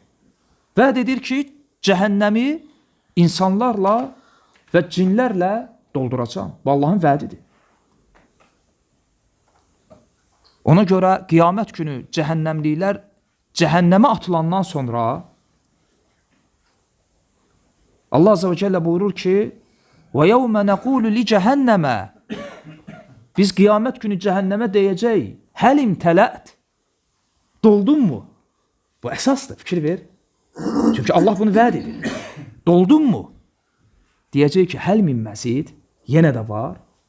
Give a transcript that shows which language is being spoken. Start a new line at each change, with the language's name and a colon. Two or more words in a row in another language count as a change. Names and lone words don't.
Azerbaijani: Vəd edir ki, cəhənnəmi insanlarla və cinlərlə dolduracam. Bu Allahın vədidir. Ona görə qiyamət günü cəhənnəmliklər cəhənnəmə atılandan sonra Allah
Arabic: عز وجل
Azerbaijani: buyurur ki,
Arabic: وَيَوْمَ نَقُولُ لِجَهَنَّمَ
Azerbaijani: Biz qiyamət günü cəhənnəmə deyəcək,
Arabic: هل امتلأت,
Azerbaijani: doldun mu? Bu əsasdır, fikir ver. Çünki Allah bunu vəd edir. Doldun mu? Deyəcək ki,
Arabic: هل من مزيد,
Azerbaijani: yenə də var.